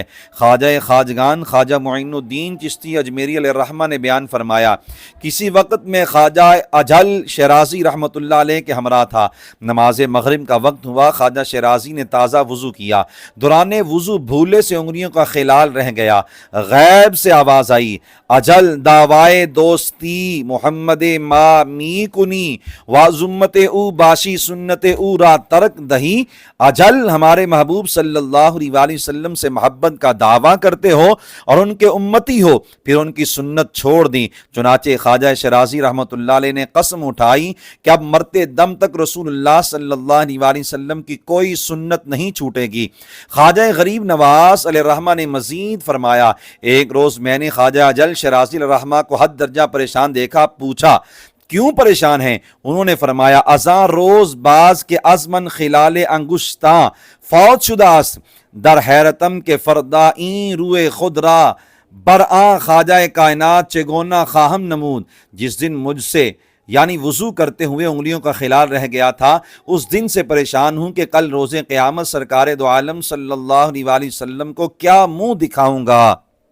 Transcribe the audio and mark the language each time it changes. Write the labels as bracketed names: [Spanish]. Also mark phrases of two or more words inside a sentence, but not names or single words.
[Urdu] خواجہ خواجگان خواجہ معین الدین چشتی اجمیری علیہ الرحمہ نے بیان فرمایا، کسی وقت میں خواجہ اجل شیرازی رحمۃ اللہ علیہ کے ہمراہ تھا۔ نماز مغرب کا وقت ہوا، خواجہ شیرازی نے تازہ وضو کیا، دوران وضو بھولے سے انگلیوں کا خلال رہ گیا۔ غیب سے آواز آئی، [Persian] اجل دعوائے دوستی محمد ما می کنی وازمت او باشی سنت او را ترک دہی۔ [Urdu] اجل ہمارے محبوب صلی اللہ علیہ وآلہ وسلم سے محبت کا دعویٰ کرتے ہو اور ان کے امتی ہو، پھر ان کی سنت چھوڑ دی۔ چنانچہ خواجہ شیرازی رحمۃ اللہ علیہ نے قسم اٹھائی کہ اب مرتے دم تک رسول اللہ صلی اللہ علیہ وآلہ وسلم کی کوئی سنت نہیں چھوٹے گی۔ خواجہ غریب نواز علیہ الرحمہ نے مزید فرمایا، ایک روز میں نے خواجہ اجل شیرازی علیہ الرحمہ کو حد درجہ پریشان دیکھا، پوچھا کیوں پریشان ہیں؟ انہوں نے فرمایا، [Persian] ازاں روز باز کے ازمن خلال انگشتاں فوت شدہ است، در حیرتم کے فردا این روئے خود را برآں خواجہ کائنات چگونا خواہم نمود۔ [Urdu] جس دن مجھ سے یعنی وضو کرتے ہوئے انگلیوں کا خلال رہ گیا تھا، اس دن سے پریشان ہوں کہ کل روز قیامت سرکار دو عالم صلی اللہ علیہ وآلہ وسلم کو کیا منہ دکھاؤں گا۔